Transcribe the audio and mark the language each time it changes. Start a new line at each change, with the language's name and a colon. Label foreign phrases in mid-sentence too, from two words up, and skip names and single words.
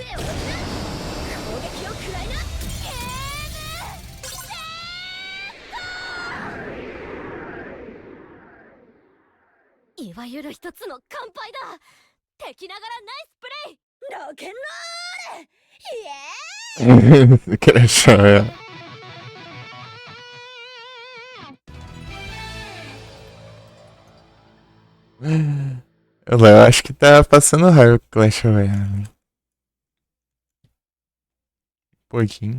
Japanese: 攻撃を食らいな。ゲームいわゆる一つの乾杯だ。敵ながら
English: nice play.
Japanese: ロケンロール。イエーイ。
Portuguese: que achou, é. O Léo acho que tá passando raiva com Clash Royale. Um pouquinho.